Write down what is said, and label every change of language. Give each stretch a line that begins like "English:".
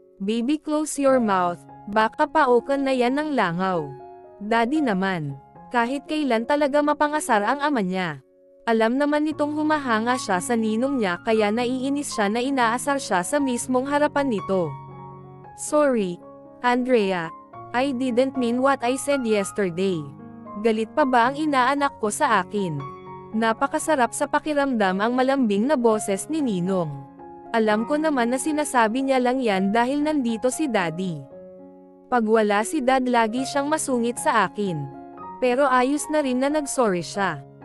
Filipino: Baby,
English: close your mouth,
Filipino: baka paukan na yan ng langaw. Daddy naman. Kahit kailan talaga mapangasar ang ama niya. Alam naman nitong humahanga siya sa ninong niya kaya naiinis siya na inaasar siya sa mismong harapan nito.
English: Sorry, Andrea. I didn't mean what I said yesterday.
Filipino: Galit pa ba ang inaanak ko sa akin? Napakasarap sa pakiramdam ang malambing na boses ni Ninong. Alam ko naman na sinasabi niya lang yan dahil nandito si Daddy. Pag wala si Dad lagi siyang masungit sa akin. Pero ayos na rin na nagsorry siya.